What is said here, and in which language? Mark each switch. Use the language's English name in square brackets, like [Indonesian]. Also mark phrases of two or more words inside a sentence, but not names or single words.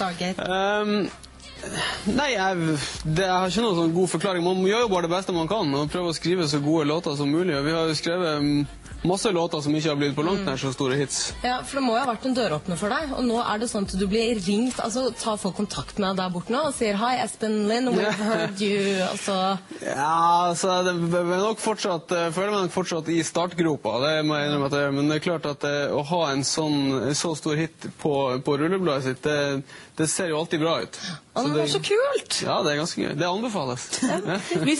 [Norwegian] Nei, jeg har ikke noen sånn god forklaring. Man gjør jo bare det beste man kan og prøver å skrive så gode låter som mulig. Og vi har jo skrevet masse låter som ikke har blitt på langt nær så store hits. Ja, for det må jo ha vært en døråpner for deg, og nå er det sånn at du blir ringt, altså tar folk kontakt med deg der borte nå og sier «Hei, Espen Lind, [English] we've heard you», [Norwegian] altså... Ja, altså, det er nok fortsatt, føler meg nok fortsatt i startgropa, det må jeg innrømme at jeg gjør, men det er klart at å ha en så stor hit på rullebladet sitt, det ser jo alltid bra ut. Og det var så kult! Ja, det er ganske gøy. Det anbefales.